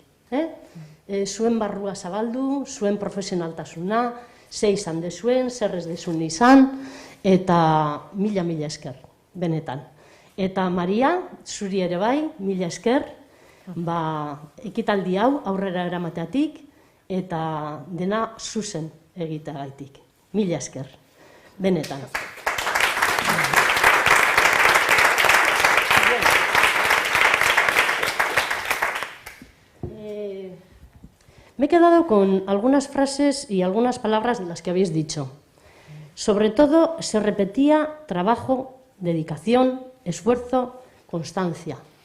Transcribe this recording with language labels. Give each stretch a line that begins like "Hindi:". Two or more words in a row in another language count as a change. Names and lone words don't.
Basque: Zuen barrua zabaldu, zuen profesionaltasuna, ze izan dezuen, zer ez dezun izan, eta mila esker, benetan. Eta Maria, zuri ere bai, mila esker, ekitaldi hau aurrera eramateatik, eta dena zuzen egiteagaitik. Mila esker, benetan.
Spanish: Me he quedado con algunas frases y algunas palabras de las que habéis dicho. Sobre todo se repetía trabajo, dedicación, esfuerzo, constancia.